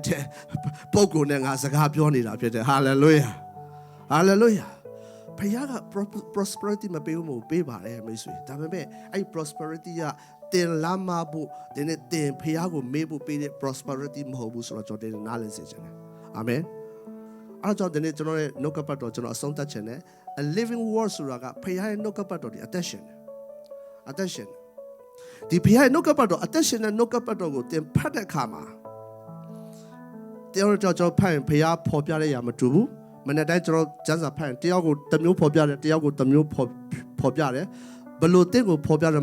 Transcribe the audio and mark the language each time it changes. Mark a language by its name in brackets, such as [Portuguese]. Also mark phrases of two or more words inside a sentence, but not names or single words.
[Burmese] တဲ့ပုဂ္ဂိုလ်နဲ့ငါစကားပြောနေတာဖြစ်တယ်ဟာလေလုယာဟာလေလုယာဖခင်က prosperity မပေးဘူးမပေးပါတယ်မိတ်ဆွေဒါပေမဲ့အဲ့ prosperity ကတင်လာမဖို့ဒီနေ့တင်ဖခင်ကိုမေးဖို့ပေးတဲ့ prosperity မဟုတ်ဘူးဆိုတော့ကျွန်တော်နားလည်စေချင်တယ်အာမင်အဲ့တော့ဒီနေ့ကျွန်တော်ရဲ့နှုတ်ကပတ်တော်ကျွန်တော်အဆုံးသတ်ချင်တယ် [English] a living word [Burmese] ဆိုတာကဖခင်ရဲ့နှုတ်ကပတ်တော်ဒီ attention ဒီဖခင်ရဲ့နှုတ်ကပတ်တော် attention နဲ့နှုတ်ကပတ်တော်ကိုတင်ဖတ်တဲ့အခါမှာတရားတော်ကျွန်တော်ဖတ်ရင်ဖခင်ဖော်ပြတဲ့ຢာမတူဘူးမနေ့တိုင်းကျွန်တော်ကျမ်းစာဖတ်ရင်တယောက်ကိုတစ်မျိုးဖော်ပြတယ်တယောက်ကိုတစ်မျိုးဖော်ပြတယ်ဘလို့တင့်ကိုဖော်ပြရ